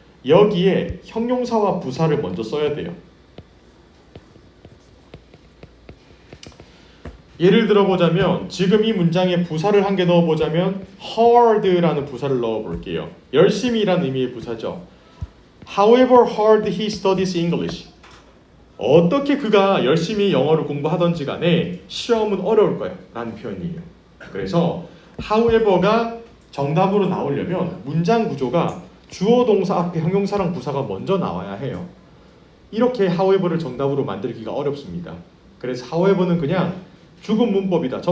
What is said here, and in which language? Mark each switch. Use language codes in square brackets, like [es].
[ko] 여기에 형용사와 부사를 먼저 써야 돼요. 예를 들어보자면 지금 이 문장에 부사를 한 개 넣어보자면 hard라는 부사를 넣어볼게요. 열심히라는 의미의 부사죠. [en] However hard he studies English. [ko] 어떻게 그가 열심히 영어를 공부하던지 간에 시험은 어려울 거야 라는 표현이에요. 그래서 however가 정답으로 나오려면 문장 구조가 주어 동사 앞에 형용사랑 부사가 먼저 나와야 해요. 이렇게 however를 정답으로 만들기가 어렵습니다. 그래서 however는 그냥 죽은 문법이다.